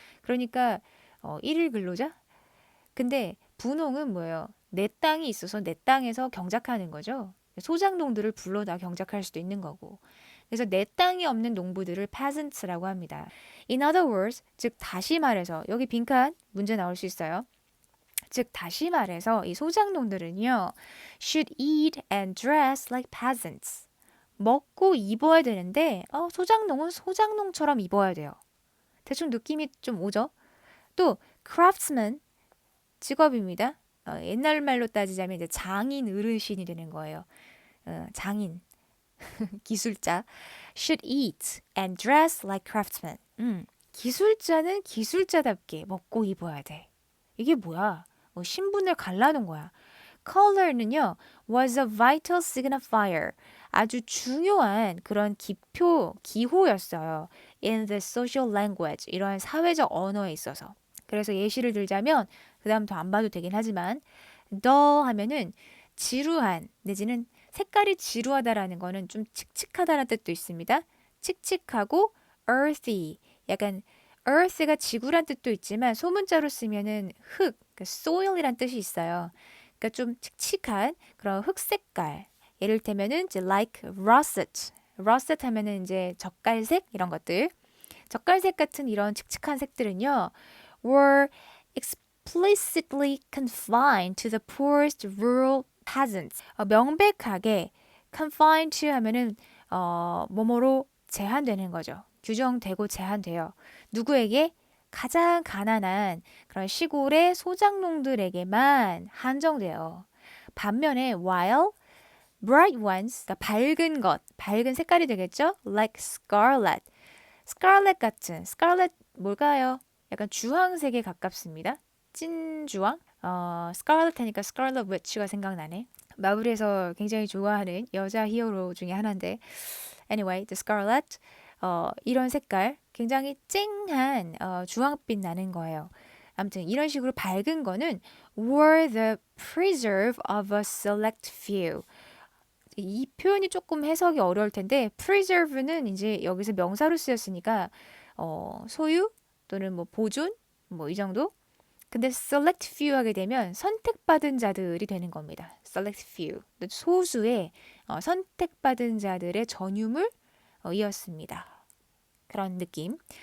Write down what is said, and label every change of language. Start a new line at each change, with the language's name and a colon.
Korean: 그러니까 일일 근로자? 근데 분홍은 뭐예요? 내 땅이 있어서 내 땅에서 경작하는 거죠. 소작농들을 불러다 경작할 수도 있는 거고. 그래서 내 땅이 없는 농부들을 peasants라고 합니다.
English: In other words,
Korean: 즉 다시 말해서 여기 빈칸 문제 나올 수 있어요. 즉 다시 말해서 이 소작농들은요,
English: should eat and dress like peasants.
Korean: 먹고 입어야 되는데 소작농은 소작농처럼 입어야 돼요. 대충 느낌이 좀 오죠? 또 craftsman 직업입니다. 옛날 말로 따지자면 이제 장인 어르신이 되는 거예요. 장인 기술자
English: should eat and dress like craftsmen.
Korean: 기술자는 기술자답게 먹고 입어야 돼. 이게 뭐야? 신분을 갈라놓은 거야.
English: Color는요, was a vital signifier.
Korean: 아주 중요한 그런 기호였어요.
English: In the social language.
Korean: 이러한 사회적 언어에 있어서. 그래서 예시를 들자면, 그 다음 더 안 봐도 되긴 하지만, dull 하면은 지루한, 내지는 색깔이 지루하다라는 거는 좀 칙칙하다라는 뜻도 있습니다. 칙칙하고 earthy. 약간 earth가 지구란 뜻도 있지만 소문자로 쓰면은 흙, 그러니까 soil이란 뜻이 있어요. 그러니까 좀 칙칙한 그런 흙 색깔. 예를 들면은 이제
English: like russet.
Korean: russet 하면은 이제 젓갈색 이런 것들. 젓갈색 같은 이런 칙칙한 색들은요.
English: were explicitly confined to the poorest rural peasants.
Korean: 명백하게
English: confined to
Korean: 하면은 뭐뭐로 제한되는 거죠. 규정되고 제한돼요. 누구에게? 가장 가난한 그런 시골의 소작농들에게만 한정돼요. 반면에
English: while bright ones,
Korean: 그러니까 밝은 것, 밝은 색깔이 되겠죠?
English: Like scarlet. scarlet 같은, scarlet
Korean: 뭘까요? 약간 주황색에 가깝습니다. 찐주황? scarlet 하니까 scarlet witch가 생각나네. 마블에서 굉장히 좋아하는 여자 히어로 중에 하나인데
English: anyway, the scarlet
Korean: 이런 색깔 굉장히 쨍한 주황빛 나는 거예요. 아무튼 이런 식으로 밝은 거는
English: were the preserve of a select few.
Korean: 이 표현이 조금 해석이 어려울 텐데 preserve는 이제 여기서 명사로 쓰였으니까 소유 또는 뭐 보존 뭐 이 정도. 근데
English: select few
Korean: 하게 되면 선택받은 자들이 되는 겁니다.
English: select few.
Korean: 소수의 선택받은 자들의 전유물 이었습니다. 그런 느낌.